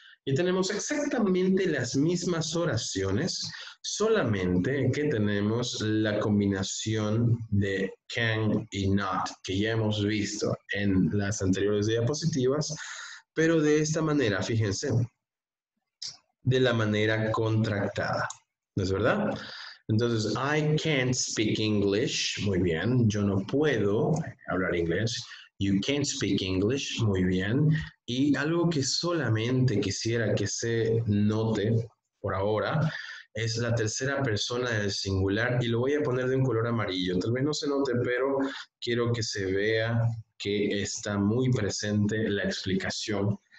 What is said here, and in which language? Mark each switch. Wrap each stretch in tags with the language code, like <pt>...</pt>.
<es>Y tenemos exactamente las mismas oraciones, solamente que tenemos la combinación de can y not, que ya hemos visto en las anteriores diapositivas, pero de esta manera, fíjense, de la manera contractada. ¿No es verdad?</es> <en>Entonces, I can't speak English.</en> <es>Muy bien, yo no puedo hablar inglés.</es> <en>You can't speak English.</en> <es>Muy bien. Y algo que solamente quisiera que se note por ahora es la tercera persona del singular y lo voy a poner de un color amarillo. Tal vez no se note, pero quiero que se vea que está muy presente la explicación</es>